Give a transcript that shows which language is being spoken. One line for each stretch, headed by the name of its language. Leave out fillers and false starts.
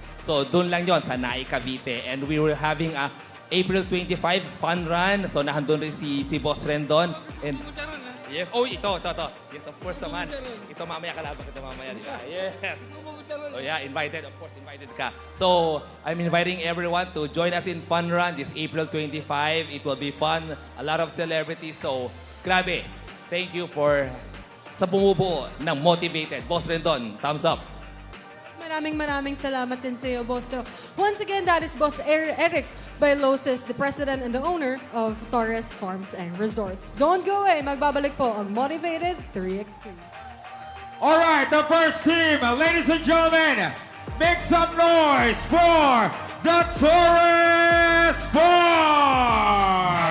English: So,
Filipino: doon lang yon sa
English: Naik, Cavite. And we were having a April 25 fun run. So,
Filipino: nahandun rin si
English: Boss Rendon. And
Filipino: Yes. Oh, ito. Yes, of course naman. Ito mamaya kalaban kita mamaya, di ba? Yes.
English: Oh yeah, invited. Of course, invited
Filipino: ka.
English: So, I'm inviting everyone to join us in Fun Run this April 25. It will be fun. A lot of celebrities. So, grabe. Thank you for
Filipino: sa bumubuo ng
English: Motivated. Boss Rendon, thumbs up.
Filipino: Maraming salamat din sa iyo, Boss.
English: So, once again, that is Boss Eric Bailosis, the president and the owner of Torres Farms and Resorts. Don't go away.
Filipino: Magbabalik po ang Motivated 3x3.
English: All right, the first team, ladies and gentlemen, make some noise for the Torres Farm!